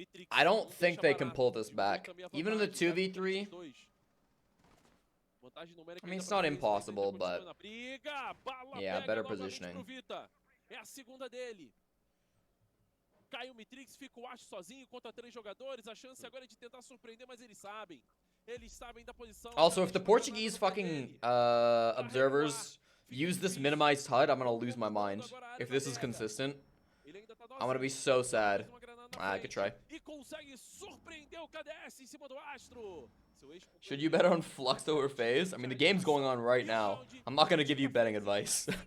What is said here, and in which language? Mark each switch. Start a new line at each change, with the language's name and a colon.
English: I don't think they can pull this back. Even in the 2v3, I mean, it's not impossible, but yeah, better positioning.
Portuguese: É a segunda dele. Cai o Mitrix, fica o Ash sozinho contra 3 jogadores. A chance agora é de tentar surpreender, mas eles sabem. Eles sabem da posição.
English: Also, if the Portuguese fucking observers use this minimized HUD, I'm gonna lose my mind. If this is consistent, I'm gonna be so sad. I could try.
Portuguese: E consegue surpreender o KDS em cima do Astro.
English: Should you bet on Fluxo or FaZe? I mean, the game's going on right now. I'm not gonna give you betting advice.